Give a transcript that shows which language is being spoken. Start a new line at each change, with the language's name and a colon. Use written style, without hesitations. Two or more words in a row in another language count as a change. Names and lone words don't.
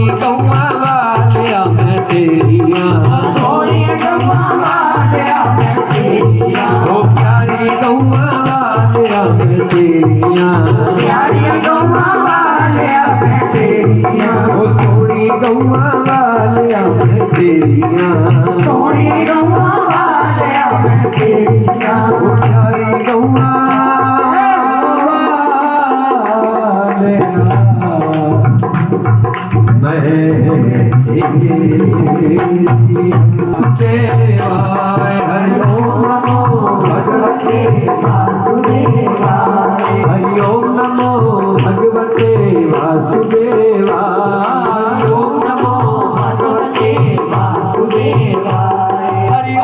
Punjabi: ਗੌਆ ਵਾਲਿਆ ਮੈਂ ਤੇਰੀਆ, ਸੋਣੀ ਗੌਆ ਵਾਲਿਆ ਮੈਂ ਤੇਰੀਆ, ਓ ਪਿਆਰੀ ਗੌਆ ਮੈਂ ਤੇਰੀਆ, ਪਿਆਰੀ ਗੌਆ ਵਾਲਿਆ ਮੈਂ ਤੇਰੀਆ, ਓ ਸੋਣੀ ਗੌਆ ਵਾਲਿਆ ਮੈਂ ਤੇਰੀਆ, ਸੋਣੀ ਗੌਆ ਵਾਲਿਆ ਮੈਂ ਤੇਰੀਆ, ਓ ਪਿਆਰੀ ਗੌਆ
Sanskrit: वालेवासुदेवाय, हरि ओम नमो भगवते वासुदेवाय, हरि ओम नमो भगवते वासुदेवाय, ओम नमो भगवते वासुदेवाय, हरि